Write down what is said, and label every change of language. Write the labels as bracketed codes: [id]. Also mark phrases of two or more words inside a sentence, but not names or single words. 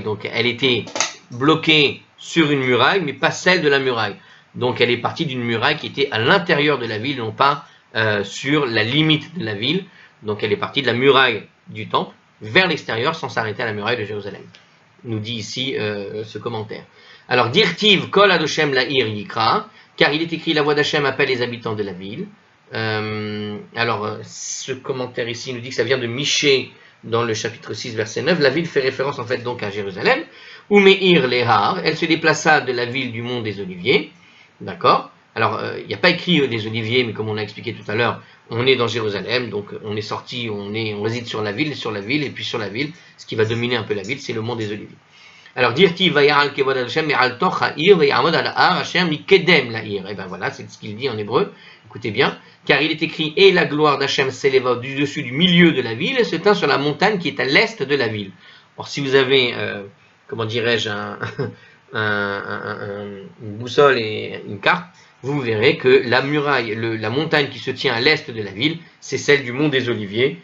[fr] Donc, elle était bloquée sur une muraille, mais pas celle de la muraille. Donc, elle est partie d'une muraille qui était à l'intérieur de la ville, non pas sur la limite de la ville. Donc, elle est partie de la muraille du temple vers l'extérieur sans s'arrêter à la muraille de Jérusalem. Nous dit ici ce commentaire. Alors, [he] דכתיב קול השם לעיר יקרא, [fr] car il est écrit la voix d'Hachem appelle les habitants de la ville. Ce commentaire ici nous dit que ça vient de Michée dans le chapitre 6 verset 9. La ville fait référence en fait donc à Jérusalem. [he] ומעיר להר, [fr] elle se déplaça de la ville du mont des Oliviers. D'accord. Alors il n'y a pas écrit des Oliviers, mais comme on l'a expliqué tout à l'heure, on est dans Jérusalem, donc on est sorti, on réside sur la ville, et puis sur la ville, ce qui va dominer un peu la ville, c'est le mont des Oliviers. [he] Alors, דכתיב ויעל כבוד השם מעל תוך העיר ויעמד על הר השם מקדם לעיר. [fr] Et ben voilà, c'est ce qu'il dit en hébreu. Écoutez bien, car il est écrit et la gloire d'Hachem s'éleva du dessus du milieu de la ville et se tint sur la montagne qui est à l'est de la ville. Or, si vous avez, comment dirais-je, une boussole et une carte, vous verrez que la muraille, la montagne qui se tient à l'est de la ville, c'est celle du mont des Oliviers.